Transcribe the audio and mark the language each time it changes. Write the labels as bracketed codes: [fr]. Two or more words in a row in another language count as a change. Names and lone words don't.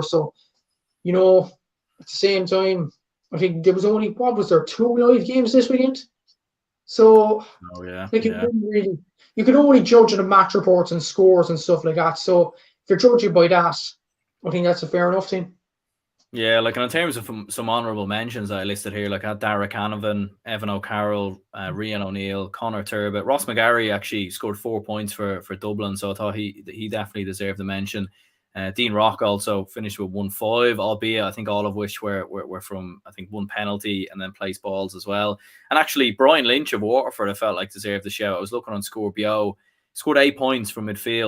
[en] So, at the same time, I think there was only, 2 live games this weekend? So, you can only judge on the match reports and scores and stuff like that. So, if you're judging by that, I think that's a fair enough thing. Yeah, in terms of some honourable mentions I listed here, at Dara Canavan, Evan O'Carroll, Rian O'Neill, Conor Turbot. Ross McGarry actually scored 4 points for Dublin, so I thought he definitely deserved a mention. Dean Rock also finished with 1-5, albeit I think all of which were from, I think, 1 penalty and then placed balls as well. And actually, Brian Lynch of Waterford, I felt like deserved the shout. I was looking on Score Bio, scored 8 points from midfield.